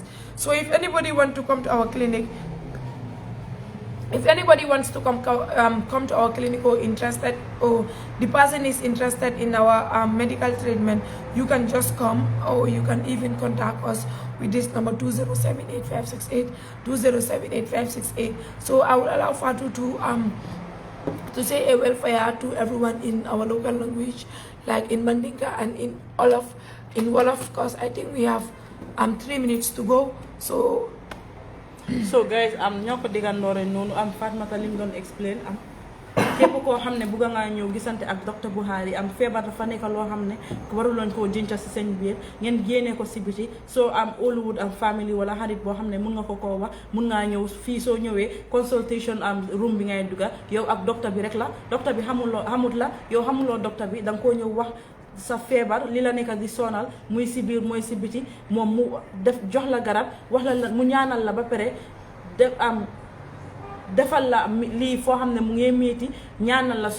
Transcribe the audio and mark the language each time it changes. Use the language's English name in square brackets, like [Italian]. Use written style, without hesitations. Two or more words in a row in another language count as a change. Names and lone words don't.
[English] So if anybody want to come to our clinic, if anybody wants to come to our clinic, or interested, or the person is interested in our medical treatment, you can just come, or you can even contact us with this number 207-8568, 207-8568. So I will allow Fatu to say a welfare to everyone in our local language, like in Mandinka and in Wolof. In Wolof, because I think we have 3 minutes to go. So guys, [Wolof] ñoo ko diggandoore noonu Fatmata lim doon explain képp koo xam ne bugg nga ñëw gisante ak docteur Bukhari feebar dafa nekk loo xam ne waruloon koo jinca si seen biir ngeen génnee ko si biti. So Hollywood family wala xarit boo xam ne mun nga ko koo wax, mun ngaa ñëw fii. Soo ñëwee [English] consultation room [Wolof] bi ngay dugga yow ak docteur bi rek la. Docteur bi xamut la, yow xamuloo docteur bi, danga koo ñëw wax sa feebar li la nekk di sonal, muy si biir mooy si biti. Moom mu def jox la garab, wax la mu ñaanal la ba pare defal la lii foo xam ne mu ngi metti, ñaanal la.